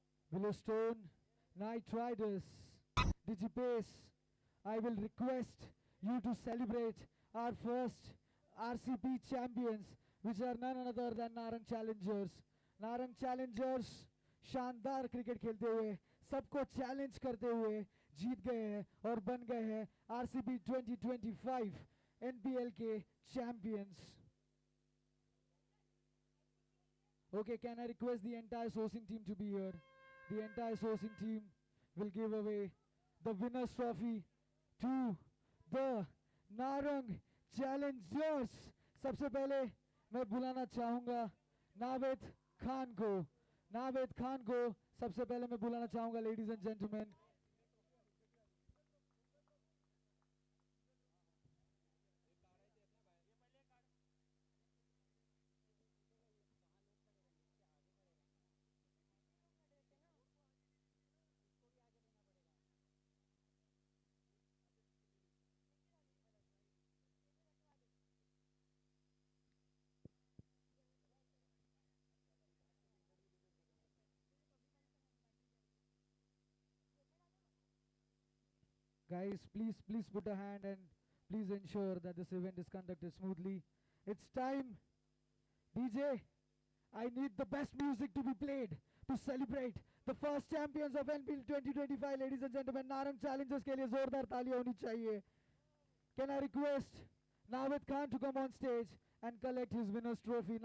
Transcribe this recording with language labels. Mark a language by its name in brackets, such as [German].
[English] Willowstone Knight Riders, DigiPace, I will request you to celebrate our first RCP champions, which are none other than Narang Challengers. [Hindi] Narang Challengers शानदार cricket खेलते हुए, सबको challenge करते हुए जीत गए हैं और बन गए हैं RCP 2025 NBL के champions. [English] Okay, can I request the entire sourcing team to be here? The entire sourcing team will give away the winner's trophy to the Narang Challengers. [Hindi] सबसे पहले मैं बुलाना चाहूँगा नावेद खान को. नावेद खान को सबसे पहले मैं बुलाना चाहूँगा, [English] ladies and gentlemen. Guys, please put a hand and please ensure that this event is conducted smoothly. It's time. DJ, I need the best music to be played to celebrate the first champions of NPL 2025, ladies and gentlemen. [Hindi] Narang Challengers के लिए जोरदार तालियां होनी चाहिए. [English] Can I request Naveed Khan to come on stage and collect his winner's trophy?